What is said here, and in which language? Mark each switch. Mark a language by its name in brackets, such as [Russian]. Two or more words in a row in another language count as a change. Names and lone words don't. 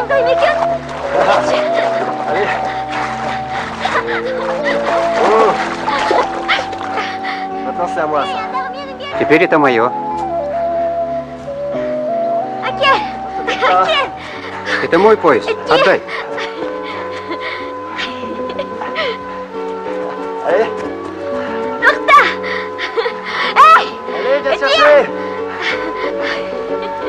[French] Allez. Oh. Maintenant c'est à moi ça. [Russian] Теперь это мое. Это мой пояс. Отдай. [French] Allez. Allez, viens chercher.